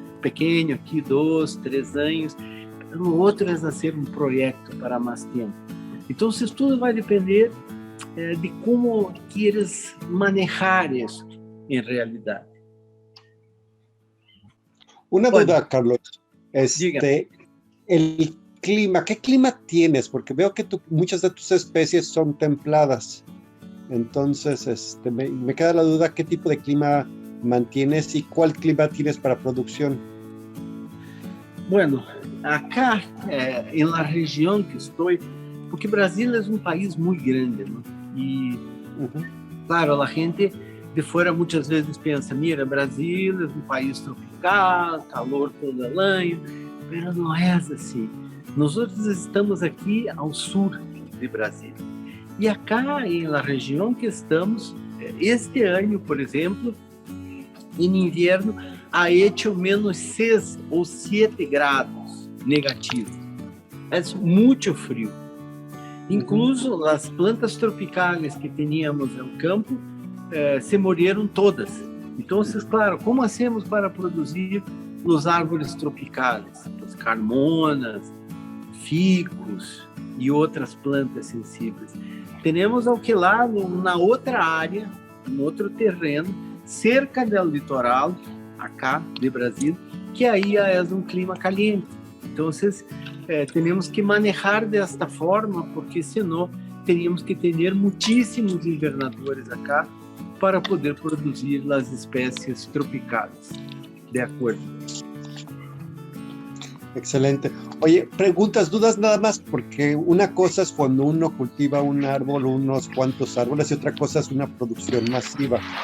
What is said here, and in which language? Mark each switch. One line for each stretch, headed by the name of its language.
Portuguese: Pequeno aqui, 2, 3 anos, o outro é fazer um projeto para mais tempo. Então, isso tudo vai depender de como queres manejar isso em realidade.
Spanish: Una duda, Carlos. Diga. El clima, ¿qué clima tienes? Porque veo que muchas de tus especies son templadas. Entonces, me queda la duda, ¿qué tipo de clima mantienes y cuál clima tienes para producción? Bueno, acá, en la región que estoy, porque Brasil es un país muy grande, ¿no? Y, claro, la gente de fuera muchas veces piensa, mira, Brasil es un país tropical, calor todo el año, pero no es así. Nosotros estamos aquí ao sur de Brasil.
Portuguese: E acá, na região que estamos, este ano, por exemplo, em inverno,
Spanish: há hecho
Portuguese: menos 6 ou 7 graus negativos. É muito frio. Incluso as plantas tropicais que tínhamos no campo se morreram todas. Então, claro, como
Spanish: hacemos
Portuguese: para produzir os árvores tropicais? As carmonas, ficus e outras plantas sensíveis. Temos ao que lá, na outra área, em outro terreno, cerca do litoral, acá de Brasil, que aí é um
Spanish: clima caliente.
Portuguese: Então, temos que manejar desta forma, porque senão teríamos que ter muitíssimos invernadores acá para poder produzir as espécies tropicais. De acordo. Excelente.
Spanish: Oye, preguntas, dudas nada más, porque una cosa es cuando uno cultiva un árbol, unos cuantos árboles, y otra cosa es una producción masiva.